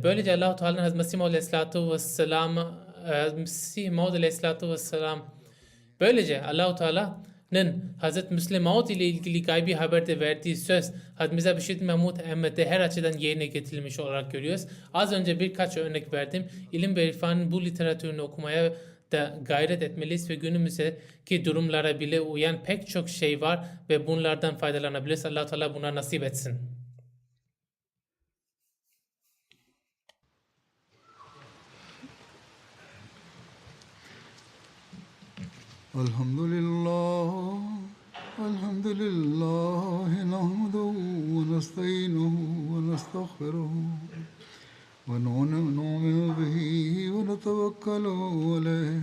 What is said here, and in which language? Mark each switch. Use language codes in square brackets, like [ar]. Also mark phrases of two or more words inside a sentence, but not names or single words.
[tr] Böylece Allah-u Teala'nın Hazreti Mesih Maud [ar] عليه الصلاة والسلام [tr] böylece Allah-u Teala'nın Hazreti Müslim Maud ile ilgili gaybi haberde verdiği söz Hazreti Mirza Bişir Mahmud Ahmet'te her açıdan yerine getirilmiş olarak görüyoruz. Az önce birkaç örnek verdim. İlim ve irfanın bu literatürünü okumaya da gayret etmeliyiz ve günümüzdeki durumlara bile uyan pek çok şey var ve bunlardan faydalanabiliriz. Allah-u Teala buna nasip etsin. [ar] الحمد لله نحمده ونستعينه ونستغفره ونؤمن به ونتوكل عليه